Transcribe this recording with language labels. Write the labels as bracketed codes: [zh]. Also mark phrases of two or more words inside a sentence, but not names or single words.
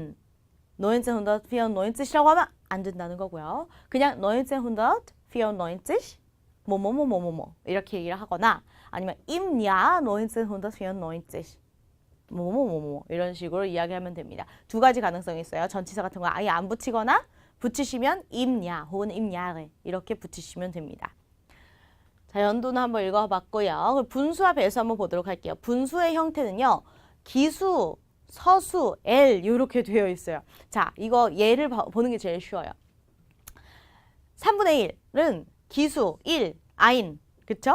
[ko] in 1994이라고 하면 안 된다는 거고요. 그냥 1994 뭐뭐뭐뭐뭐 이렇게 얘기를 하거나 아니면 [de] im Jahr 1994 [ko] 뭐뭐뭐뭐 이런 식으로 이야기하면 됩니다. 두 가지 가능성이 있어요. 전치사 같은 거 아예 안 붙이거나 붙이시면 [de] im Jahr [ko] 혹은 [de] im Jahre [ko] 이렇게 붙이시면 됩니다. 자, 연도는 한번 읽어봤고요. 분수와 배수 한번 보도록 할게요. 분수의 형태는요. 기수, 서수, L 이렇게 되어 있어요. 자, 이거 예를 보는 게 제일 쉬워요. 3분의 1은 기수 1, 아인, 그쵸?